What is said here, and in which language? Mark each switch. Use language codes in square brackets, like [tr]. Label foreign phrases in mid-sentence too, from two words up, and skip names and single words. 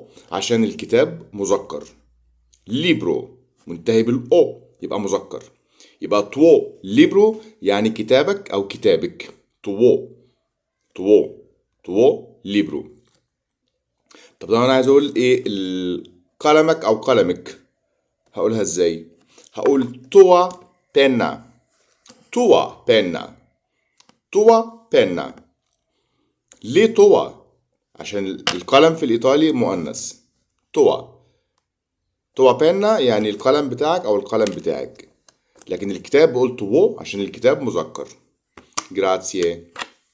[ar] عشان الكتاب مذكر. libro منتهي بالأو يبقى مذكر، يبقى [it] tuo libro [ar] يعني كتابك أو كتابك. [it] tuo tuo tuo libro. [ar] طب لو أنا عايز أقول إيه قلمك أو قلمك، هقولها إزاي؟ [it] هقول tua penna. tua penna. tua penna. [ar] ليه توا؟ عشان القلم في الإيطالي مؤنث. توا. [it] tua penna [ar] يعني القلم بتاعك أو القلم بتاعك، لكن الكتاب بقول تو عشان الكتاب مذكر. جراتسيه.